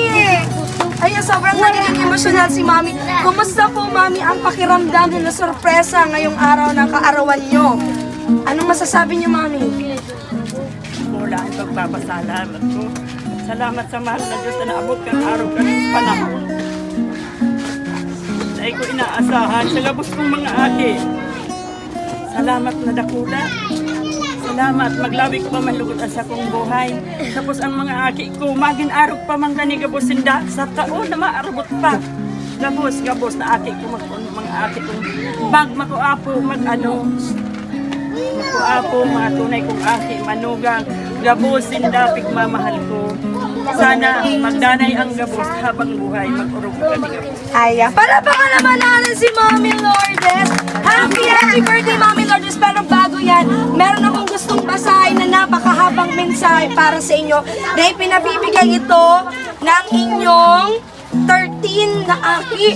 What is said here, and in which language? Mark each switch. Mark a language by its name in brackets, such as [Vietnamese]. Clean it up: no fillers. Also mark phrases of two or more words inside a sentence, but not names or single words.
[Filipino] Ayan, sobrang nagiging emosyonal si Mami. Kumusta po, Mami, ang pakiramdam na sorpresa ngayong araw ng kaarawan nyo? Anong masasabi nyo, Mami? [Bikol] Mula ang pagpapasalamat ko. Salamat sa mahal na Diyos na naabot kang araw ka ng panahon. Dahil ko inaasahan sa labos kong mga aki. Salamat na dakula. Salamat, maglawi ko pa man lugod sa kong buhay. Tapos ang mga aki ko, magin arog pa man gani gabosinda sa taon na maarabot pa. Gabos na aki ko, mga aki ko. Bag makuapo, makuapo, mga tunay kong aki, manugang, gabosinda, pigmamahal ko. Sana magdanay ang gabos habang buhay, mag-urog ka ni gabos. [Filipino] Ayan, palapakan naman natin si Mami Lourdes. [English] Happy birthday, [Filipino] Mami Lourdes. Pero bago yan, meron akong gustong basahin na napakahabang mensahe para sa inyo. Dahil pinabibigay ito ng inyong 13 na aki.